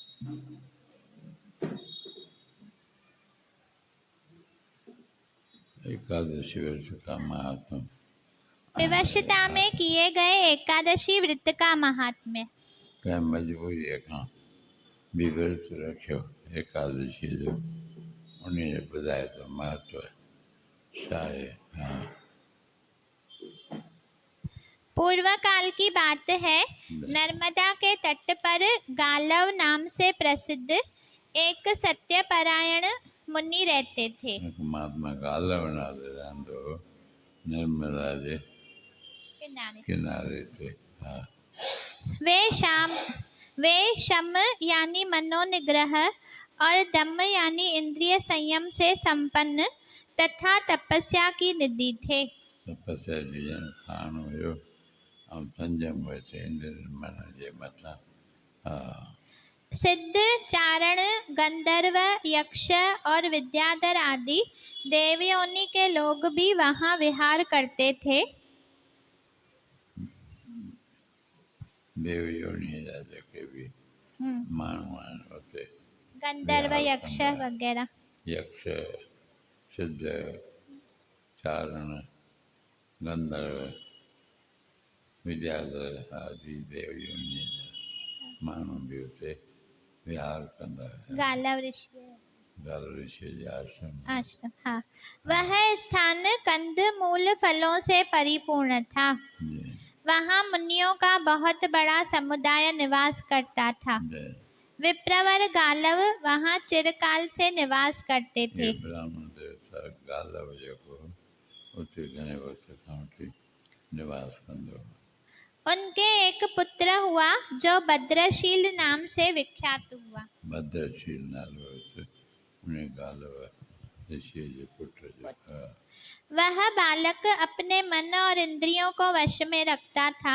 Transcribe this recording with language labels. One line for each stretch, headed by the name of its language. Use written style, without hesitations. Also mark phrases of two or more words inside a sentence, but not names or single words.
Hindi: एकादशी व्रत का महात्म। विवशता में किए गए एकादशी व्रत का महात्म्य। क्या मजबूरी है
Sindhi: खां भी व्रत रखियो एकादशी जो उन्हें ॿुधाए तो महत्व छा आहे। हाँ
Hindi: पूर्व काल की बात है, नर्मदा के तट पर गालव नाम से प्रसिद्ध एक सत्यपरायण मुनि रहते थे।
Sindhi: महात्मा गालव नाले रहंदो नर्मदा जे किनारे थे। हाँ
Hindi: वे शम यानी मनोनिग्रह और दम यानी इंद्रिय संयम से संपन्न तथा तपस्या की निधि थे।
Sindhi: तपस्या जी खान हुयो ऐं संयम हुयसि इंद्र मन जे मथां। हाँ
Hindi: सिद्ध, चारण, गंधर्व, यक्ष और विद्याधर आदि देवयोनि के लोग भी वहां विहार करते थे।
Sindhi: देवयोनि जा जेके भी माण्हू आहिनि उते गंधर्व, यक्ष वगैरह। यक्ष, सिद्ध, चारण, गंधर्व, विद्याधर आदि देवयोनि जा माण्हू भी उते विहार कंदा हुआ। गालव ऋषि जे आश्रम।
Hindi: हाँ, वह स्थान कंद मूल फलों से परिपूर्ण था। वहाँ मुनियों का बहुत बड़ा समुदाय निवास करता था। विप्रवर गालव वहाँ चिरकाल से निवास करते थे।
Sindhi: ब्राह्मण देवता गालव जेको उते घणे वक्त खां वठी निवास कंदो।
Hindi: उनके एक पुत्र हुआ जो भद्रशील नाम से विख्यात हुआ।
Sindhi: भद्रशील नालो उन्हें गालव ऋषि जे पुत्र जो।
Hindi: वह बालक अपने मन और इंद्रियों को वश में रखता था।